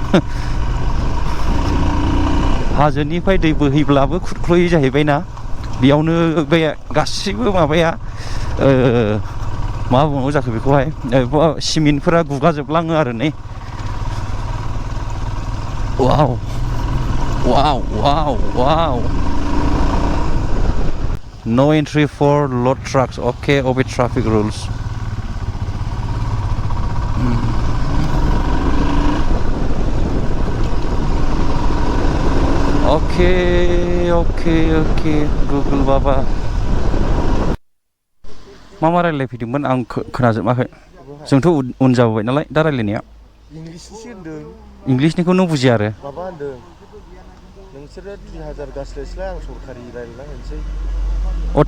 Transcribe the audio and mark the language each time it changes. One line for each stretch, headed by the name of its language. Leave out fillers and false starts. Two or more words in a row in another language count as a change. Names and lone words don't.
Bodo: हाजोनिफ्राय दै बोहैब्लाबो खुरख्ल'यै जाहैबायना बेयावनो बे गासैबो माबाया मा बुंनांगौ जाखो बेखौहाय सिमेन्टफोरा गुगाजोबलाङो आरो नै
English: वाव no entry for load trucks okay obey traffic rules okay Google Baba
Bodo: मा रायलायफैदोंमोन आं खोनाजोबाखै जोंथ' उन जाबोबाय नालाय दा रायलायनाया इंलिसनिसो होनदों इंलिसनिखौ नों बुजिया आरो माबा होनदों नोंसोरो 2000 गास्लायस्लाय आं सरकारि रायलायना होनोसै थानायखौ